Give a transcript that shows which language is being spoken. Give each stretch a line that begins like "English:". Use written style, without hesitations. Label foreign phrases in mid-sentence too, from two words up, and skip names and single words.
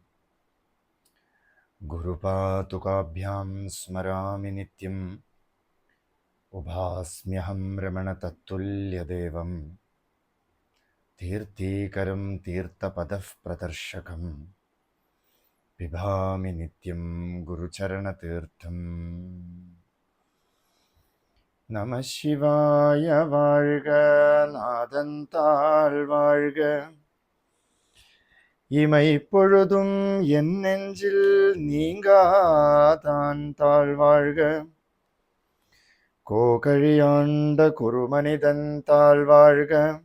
Sanskrit: गुरुपादुकाभ्यां स्मरामि नित्यम् उभास्म्यहं रमणतत्तुल्यदेवं तीर्थीकरं तीर्थपदप्रदर्शकं पिबामि नित्यं गुरुचरणतीर्थम्।
Tamil: நம சிவாய வாழ்க, நாதந்தாள் வாழ்க, இமை பொழுதும் என் நெஞ்சில் நீங்காதான் தாழ்வாழ்க, கோகழியாண்ட குருமனிதன் தாழ்வாழ்க,